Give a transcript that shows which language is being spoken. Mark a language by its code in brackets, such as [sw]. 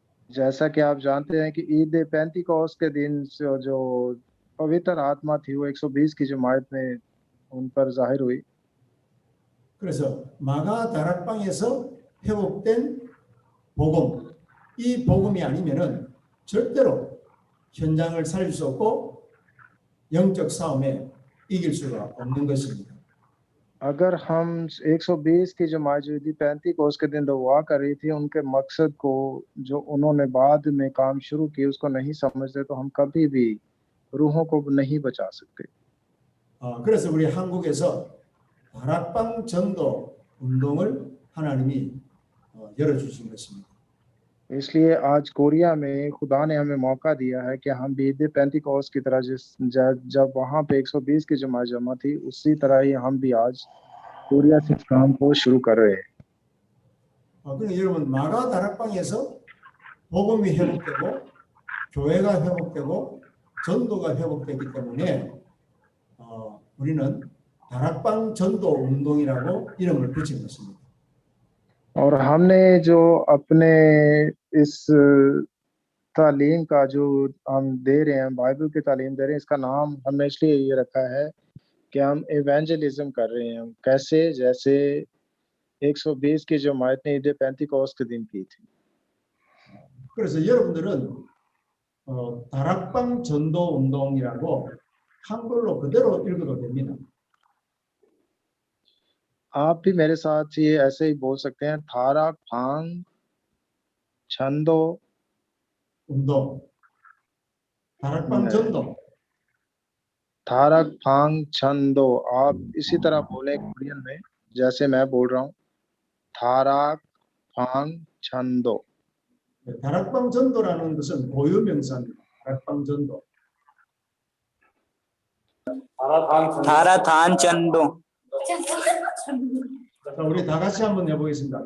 [hi] जैसा कि आप जानते हैं कि ईद पेंतिकोस के दिन जो पवित्र आत्मा थी वो 120 की जमात में उन पर जाहिर हुई। [ko] 그래서 마가 다락방에서 회복된 복음, 이 복음이 아니면은 절대로 현장을 살릴 수 없고 영적 싸움에 이길 수가 없는 것입니다. [hi] अगर हम 120 की जो मौजूदी 35 के दिन दुआ कर रही थी, उनके मकसद को जो उन्होंने बाद में काम शुरू किए उसको नहीं समझते, तो हम कभी भी रूहों को नहीं बचा सकते। [ko] 그래서 우리 한국에서 다락방 전도 운동을 하나님이 열어주신 것입니다. [hi] इसलिए आज कोरिया में खुदा ने हमें मौका दिया है कि हम भी ईद पेंतिकोस की तरह जब वहाँ पे 120 की जमा थी, उसी तरह ही हम भी आज कोरिया से इस काम को शुरू कर रहे हैं। [ko] 그러니까 여러분 마가 다락방에서 복음이 회복되고 교회가 회복되고 전도가 회복되기 때문에 우리는 다락방 전도 운동이라고 이름을 붙인 것입니다. [hi] और हमने जो अपने इस तालीम का जो हम दे रहे हैं, बाइबल की तालीम दे रहे हैं, इसका नाम हमने इसलिए ये रखा है कि हम इवेंजलिज्म कर रहे हैं। कैसे? जैसे 120 की जमात ने ईद पेंतिकोस के दिन की थी। [ko] 그래서 여러분들은 다락방 전도 운동이라고 한글로 그대로 읽어도 됩니다. [hi] आप भी मेरे साथ ये ऐसे ही बोल सकते हैं, [ko] 다락방 전도 운동, 다락방 전도, 다락방 전도। [hi] आप इसी तरह बोले कोरियन में, जैसे मैं बोल रहा हूँ, [ko] 다락방 전도। 다락방 전도라는 것은 고유 명사입니다. 다락방 전도. धाराधान चंदो 자, 우리 다 같이 한번 해보겠습니다.